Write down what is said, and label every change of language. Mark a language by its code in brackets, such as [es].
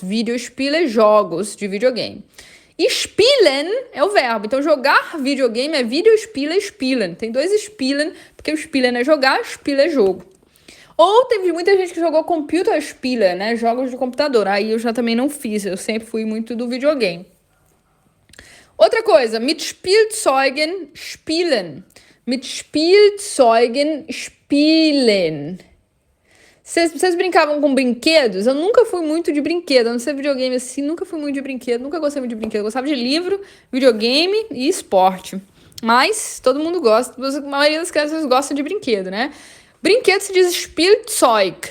[pt] Videospiele, jogos de videogame. E spielen é o verbo. Então, jogar videogame é [de] Videospiele spielen. [pt] Tem dois spielen, porque o spielen é jogar, spiel é jogo. Ou teve muita gente que jogou Computerspiele, né? Jogos de computador. Aí eu já também não fiz. Eu sempre fui muito do videogame. Outra coisa, [de] mit Spielzeugen spielen. Mit Spielzeugen spielen. [pt] Vocês brincavam com brinquedos? Eu nunca fui muito de brinquedo. Eu não sei videogame assim, nunca fui muito de brinquedo. Nunca gostei muito de brinquedo. Eu gostava de livro, videogame e esporte. Mas todo mundo gosta. A maioria das crianças gostam de brinquedo, né? Brinquedo se diz Spielzeug.